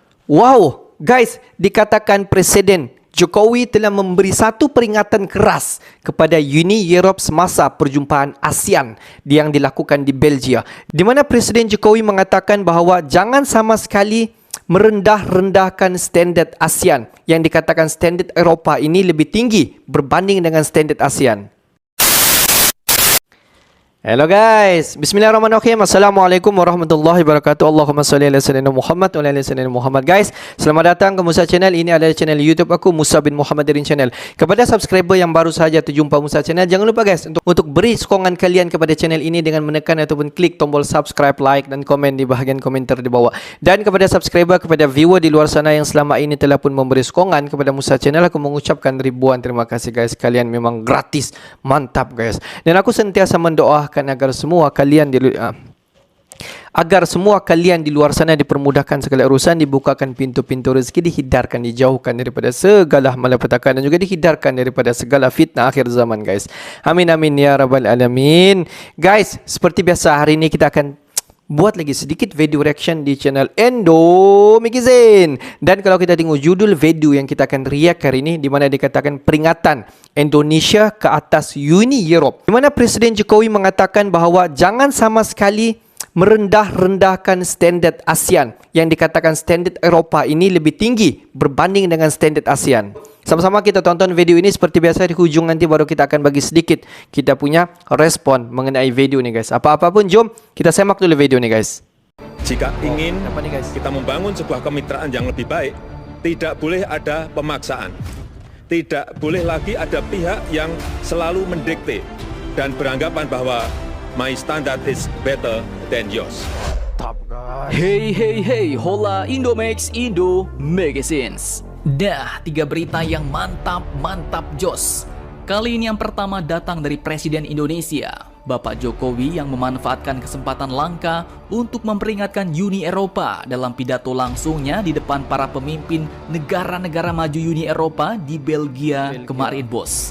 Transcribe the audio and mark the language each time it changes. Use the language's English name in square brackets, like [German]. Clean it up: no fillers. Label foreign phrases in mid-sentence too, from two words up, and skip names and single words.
[Malay] Wow, guys, dikatakan Presiden Jokowi telah memberi satu peringatan keras kepada Uni Europe semasa perjumpaan ASEAN yang dilakukan di Belgia, di mana Presiden Jokowi mengatakan bahawa jangan sama sekali merendah-rendahkan standard ASEAN, yang dikatakan standard Eropah ini lebih tinggi berbanding dengan standard ASEAN. [English] Hello guys, [Arabic] بسم الله الرحمن الرحيم. السلام عليكم ورحمة الله وبركاته. اللهم صل على سيدنا محمد وعلى آل سيدنا محمد. [Malay] Guys, selamat datang ke Musa Channel. Ini adalah channel YouTube aku, Musa bin Muhammad Darin Channel. Kepada subscriber yang baru saja terjumpa Musa Channel, jangan lupa guys untuk beri sokongan kalian kepada channel ini dengan menekan ataupun klik tombol subscribe, like dan komen di bahagian komentar di bawah. Dan kepada subscriber, kepada viewer di luar sana yang selama ini telah pun memberi sokongan kepada Musa Channel, aku mengucapkan ribuan terima kasih guys. Kalian memang gratis, mantap guys. Dan aku sentiasa mendoakan agar semua kalian di luar sana dipermudahkan segala urusan, dibukakan pintu-pintu rezeki, dihindarkan, dijauhkan daripada segala malapetaka dan juga dihindarkan daripada segala fitnah akhir zaman guys. [Arabic] آمين آمين يا رب العالمين. [Malay] Guys, seperti biasa hari ini kita akan buat lagi sedikit video reaction di channel Endo Magazine. Dan kalau kita tengok judul video yang kita akan react hari ini, di mana dikatakan peringatan Indonesia ke atas Uni Europe, di mana Presiden Jokowi mengatakan bahawa jangan sama sekali merendah-rendahkan standard ASEAN, yang dikatakan standard Eropah ini lebih tinggi berbanding dengan standard ASEAN. Sama-sama kita tonton video ini. Seperti biasa di hujung nanti baru kita akan bagi sedikit kita punya respon mengenai video ini guys. Apa-apa pun jom kita semak dulu video ini guys. [Indonesian] Jika ingin kita membangun sebuah kemitraan yang lebih baik, tidak boleh ada pemaksaan. Tidak boleh lagi ada pihak yang selalu mendikte dan beranggapan bahwa [English] my standard is better than yours. [Indonesian] Hey hey hey, hola Indomax Indo Magazines. Dah, 3 berita yang mantap jos. Kali ini yang pertama datang dari Presiden Indonesia, Bapak Jokowi, yang memanfaatkan kesempatan langka untuk memperingatkan Uni Eropa dalam pidato langsungnya di depan para pemimpin negara-negara maju Uni Eropa di Belgia kemarin bos.